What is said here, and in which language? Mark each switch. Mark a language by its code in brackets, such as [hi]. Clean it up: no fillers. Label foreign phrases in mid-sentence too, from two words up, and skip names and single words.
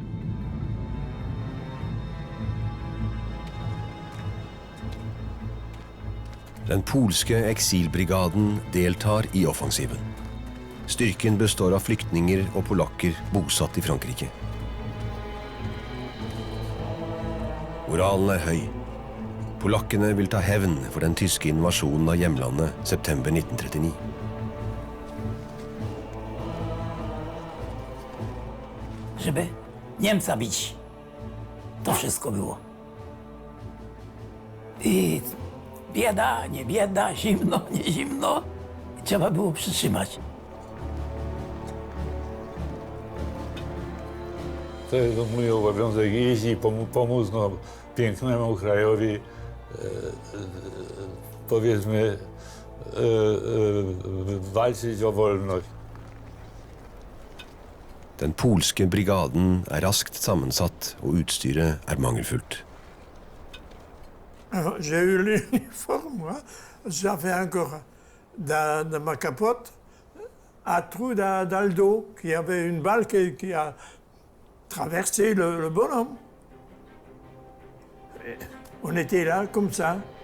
[no] Den polske eksilbrigaden deltar i offensiven. Styrken består av flyktninger og polakker bosatt i Frankrike. Moralen er høy. Polakkene vil ta hevn for den tyske invasjonen av hjemlandet september 1939. [pl] Żeby Niemca bić. To wszystko było. I bieda, nie bieda, zimno, nie zimno. Trzeba było przytrzymać. To jest mój obowiązek jeździć, pomóc pięknemu krajowi, powiedzmy, walczyć o wolność. [no] Den polske brigaden er raskt sammensatt, og utstyret er mangelfullt. [fr] J'ai eu l'uniforme, moi. J'avais encore dans ma capote un trou dans le dos, qui avait une balle qui a traversé le bonhomme. Et on était là, comme ça.